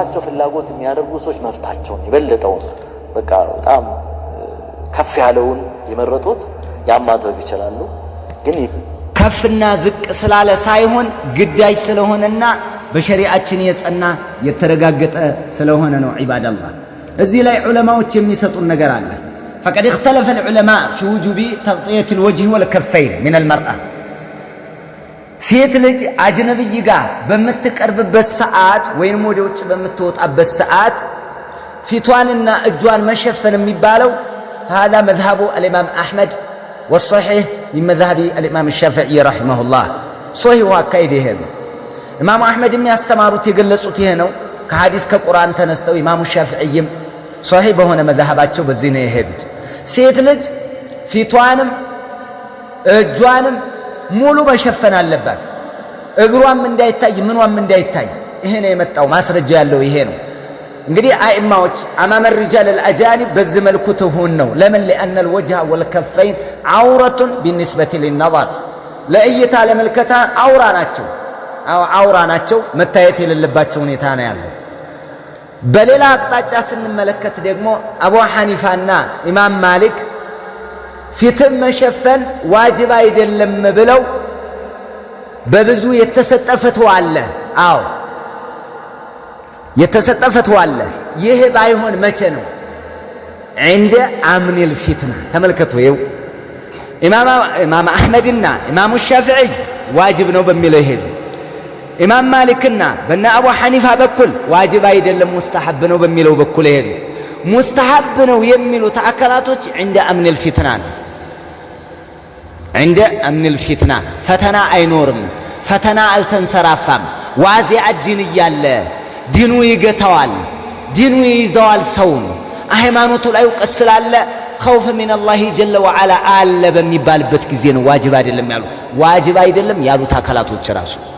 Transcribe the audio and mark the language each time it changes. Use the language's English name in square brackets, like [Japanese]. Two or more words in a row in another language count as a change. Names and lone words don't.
[Amharic] በራሳቸው ፍላጎት የሚያደርጉ ሰዎች መብታቸውን የበለጠው በቃ በጣም ከፍ ያለውን የመረጡት ያን ማድረግ ይችላሉ። ግን ከፍና ዝቅ ስላለ ሳይሆን ግዳጅ ስለሆነና በሸሪዓችን የጸና የተረጋገጠ ስለሆነ ነው። ዒባደላህ እዚህ ላይ ዑለማዎች የሚሰጡን ነገር አለ። [Arabic] فقد اختلف العلماء في وجوب تغطية الوجه والكفين من المرأة [Amharic] ሴት ልጅ አጅነብይ ጋር በምትቀርብበት ሰዓት ወይንም ወደ ውጭ በምትወጣበት ሰዓት ፊቷንና እጇን መሸፈን የሚባለው [Arabic] هذا مذهب الإمام أحمد والصحيح من مذهب الإمام الشافعي رحمه الله صحيح وأكيد هذا إمام أحمد [Amharic] የሚያስተማሩት የገለጹት ይሄ ነው። ከሐዲስ ከቁርአን ተነስተው ኢማሙ ሻፊዒም صحيح በሆነ መذهባቸው በዚህ ነው የሄዱት። ሴት ልጅ ፊቷንም እጇንም ሙሉ መሸፈን አለባት። እግሯም እንዳይታይ ምንዋም እንዳይታይ። ይሄ ነው የመጣው ማስረጃ ያለው ይሄ ነው። እንግዲህ አኢማዎች አማመ [Arabic] الرجال الأجانب [Amharic] በዚህ መልኩ ትሁን ነው። ለምን [Arabic] لأن الوجه والكفين عورة بالنسبة للنظر [Amharic] ለእይታ ለመልከታ አውራ ናቸው መታየት የሌለባቸው ሁኔታ ነው ያለው። በሌላ አቅጣጫ ስንመለከት ደግሞ አቡ ሐኒፋና ኢማም ማሊክ ፊትን መሸፈን ዋጅብ አይደለም ብለው በብዙ የተሰጠ ፈትዋ አለ። አዎ የተሰጠ ፈትዋ አለ። ይህ ባይሆን መቼ ነው? [Arabic] عند امن الفتنه [Amharic] ተመልከቱ። ይው ኢማም አህመድና ኢማሙ ሻፊዒ ዋጅብ ነው በሚለው ይሄዱ። ኢማም ማሊክና በእነ አቡ ሐኒፋ በኩል ዋጅብ አይደለም ሙስተሐብ ነው በሚለው በኩል ይሄዱ። ሙስተሐብ ነው የሚሉት አካላቶች [Arabic] عند امن الفتنه [Amharic] ነው። [Arabic] عند امن الفتنه [Amharic] ፈተና አይኖርም፣ ፈተና አልተንሰራፋም። ዋዚዕ ዲን እያለ ዲኑ ይገታዋል፣ ዲኑ ይይዘዋል። ሰውን ሃይማኖቱ ላይ እውቀት ስላለ [Arabic] خوف من الله جل وعلا [Amharic] አለ በሚባልበት ጊዜ ነው ዋጅብ አይደለም ያሉት። ዋጅብ አይደለም ያሉት አካላቶች ራሱ።